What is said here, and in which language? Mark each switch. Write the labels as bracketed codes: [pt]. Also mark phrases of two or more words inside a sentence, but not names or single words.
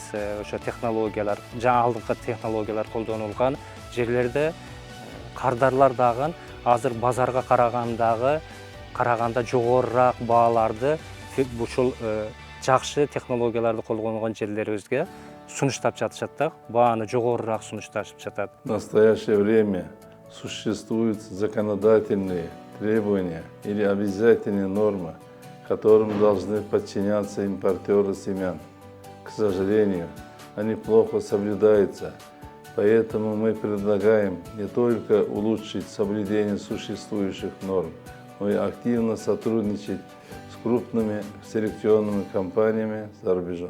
[ky] Ошо технологиялар, алдыңкы технологиялар колдонулган жерлерде кардарлар дагы азыр базарга караганда жогорураак бааларды ушул жакшы технологияларды колдонгон жерлерибизге сунуштап жатышат да, бааны жогорураак сунушташып жатат. [ru] В настоящее время существуют законодательные требования или обязательные нормы, которым должны подчиняться импортеры семян. К сожалению, они плохо соблюдаются, поэтому мы предлагаем не только улучшить соблюдение существующих норм, но и активно сотрудничать с крупными селекционными компаниями за рубежом.